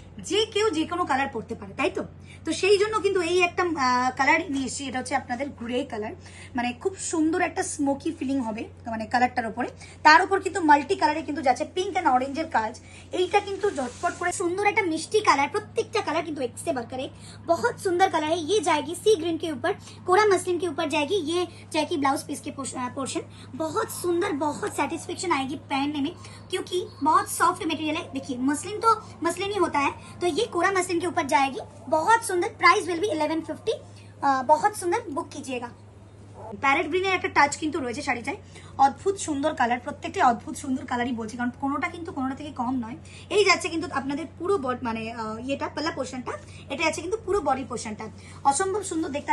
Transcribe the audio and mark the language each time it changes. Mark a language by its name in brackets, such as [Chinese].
[Bangla] যে কেউ যে কোনো কালার পরতে পারে, তাই তো? তো সেই জন্য কিন্তু এই একটা কালার নিয়ে এসেছি। এটা হচ্ছে আপনাদের গ্রে কালার, মানে খুব সুন্দর একটা স্মোকি ফিলিং হবে মানে কালারটার উপরে। তার উপর কিন্তু মাল্টি কালারে কিন্তু যাচ্ছে পিঙ্ক অ্যান্ড অরেঞ্জের কাজ। এইটা কিন্তু ঝটপট করে সুন্দর একটা মিষ্টি কালার। [Hindi] प्रत्येकটা कलर किंतु एक से बढ़कर एक बहुत सुंदर कलर है। ये जाएगी सी ग्रीन के ऊपर, कोरा मसलिन के ऊपर जाएगी। ये जाएगी ब्लाउज पीस के पोर्शन। बहुत सुंदर, बहुत सेटिस्फेक्शन आएगी पहनने में, क्योंकि बहुत सॉफ्ट मटेरियल है। देखिए, मसलिन तो मसलिन ही होता है, तो ये कोरा मसलिन के ऊपर जाएगी। बहुत सुंदर। [English] price will be [Hindi] 1150। बहुत सुंदर, बुक कीजिएगा। [Bangla] প্যারেট গ্রিনের একটা টাচ কিন্তু রয়েছে শাড়িটায়। অদ্ভুত সুন্দর কালার, প্রত্যেকটাই অদ্ভুত সুন্দর কালারই বলছি, কারণ কোনোটা কিন্তু কোনোটা থেকে কম নয়। এই যাচ্ছে কিন্তু আপনাদের পুরো মানে ইয়েটা পাল্লা পোর্শনটা, এটা যাচ্ছে কিন্তু পুরো বডি পোর্শনটা অসম্ভব সুন্দর দেখতে।